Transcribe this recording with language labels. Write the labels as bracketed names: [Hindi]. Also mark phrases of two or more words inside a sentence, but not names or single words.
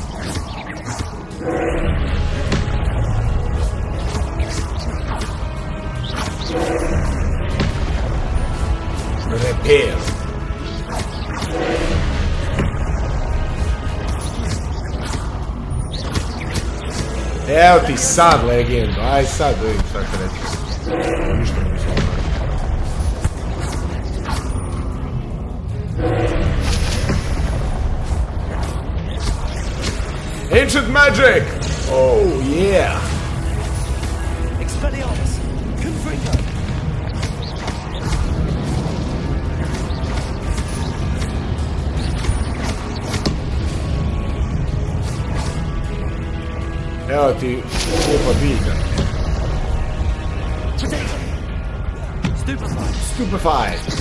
[Bosnian] Repair. Evo ti sad, legendo. Aj sad da vidim šta će reći. Ništa ne mislim. [English] Ancient magic! Oh yeah! [Bosnian] Expelliarmus! Confringo! Evo ti glupa biljka. Stupefy.